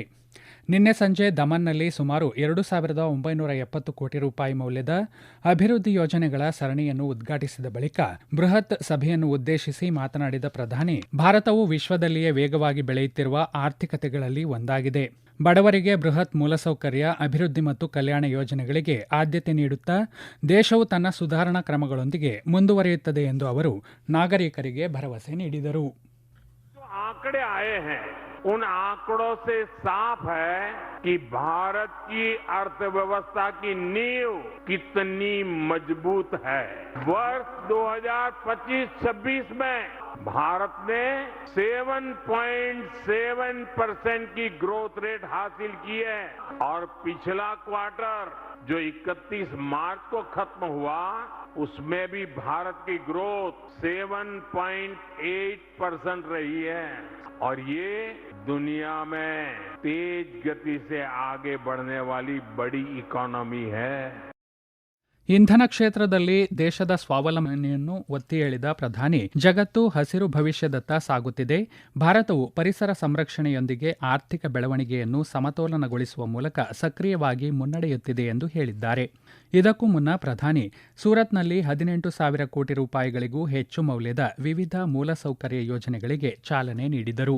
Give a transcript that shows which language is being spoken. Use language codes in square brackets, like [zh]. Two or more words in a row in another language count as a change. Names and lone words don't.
[kn] ನಿನ್ನೆ ಸಂಜೆ ದಮನ್ನಲ್ಲಿ ಸುಮಾರು 2,970 ಕೋಟಿ ರೂಪಾಯಿ ಮೌಲ್ಯದ ಅಭಿವೃದ್ಧಿ ಯೋಜನೆಗಳ ಸರಣಿಯನ್ನು ಉದ್ಘಾಟಿಸಿದ ಬಳಿಕ ಬೃಹತ್ ಸಭೆಯನ್ನು ಉದ್ದೇಶಿಸಿ ಮಾತನಾಡಿದ ಪ್ರಧಾನಿ, ಭಾರತವು ವಿಶ್ವದಲ್ಲಿಯೇ ವೇಗವಾಗಿ ಬೆಳೆಯುತ್ತಿರುವ ಆರ್ಥಿಕತೆಗಳಲ್ಲಿ ಒಂದಾಗಿದೆ. ಬಡವರಿಗೆ ಬೃಹತ್ ಮೂಲಸೌಕರ್ಯ, ಅಭಿವೃದ್ಧಿ ಮತ್ತು ಕಲ್ಯಾಣ ಯೋಜನೆಗಳಿಗೆ ಆದ್ಯತೆ ನೀಡುತ್ತಾ ದೇಶವು ತನ್ನ ಸುಧಾರಣಾ ಕ್ರಮಗಳೊಂದಿಗೆ ಮುಂದುವರಿಯುತ್ತದೆ ಎಂದು ಅವರು ನಾಗರಿಕರಿಗೆ ಭರವಸೆ ನೀಡಿದರು. [hi] उन आंकड़ों से साफ है कि भारत की अर्थव्यवस्था की नींव कितनी मजबूत है. वर्ष 2025-26 में भारत ने 7.7% की [en] growth rate [hi] हासिल की है और पिछला क्वार्टर जो 31 मार्च को खत्म हुआ उसमें भी भारत की ग्रोथ 7.8% रही है और ये दुनिया में तेज गति से आगे बढ़ने वाली बड़ी इकोनॉमी है. [kn] ಇಂಧನ ಕ್ಷೇತ್ರದಲ್ಲಿ ದೇಶದ ಸ್ವಾವಲಂಬನೆಯನ್ನು ಒತ್ತಿ ಹೇಳಿದ ಪ್ರಧಾನಿ, ಜಗತ್ತು ಹಸಿರು ಭವಿಷ್ಯದತ್ತ ಸಾಗುತ್ತಿದೆ. ಭಾರತವು ಪರಿಸರ ಸಂರಕ್ಷಣೆಯೊಂದಿಗೆ ಆರ್ಥಿಕ ಬೆಳವಣಿಗೆಯನ್ನು ಸಮತೋಲನಗೊಳಿಸುವ ಮೂಲಕ ಸಕ್ರಿಯವಾಗಿ ಮುನ್ನಡೆಯುತ್ತಿದೆ ಎಂದು ಹೇಳಿದ್ದಾರೆ. ಇದಕ್ಕೂ ಮುನ್ನ ಪ್ರಧಾನಿ ಸೂರತ್ನಲ್ಲಿ 18,000 ಕೋಟಿ ರೂಪಾಯಿಗಳಿಗೂ ಹೆಚ್ಚು ಮೌಲ್ಯದ ವಿವಿಧ ಮೂಲಸೌಕರ್ಯ ಯೋಜನೆಗಳಿಗೆ ಚಾಲನೆ ನೀಡಿದರು.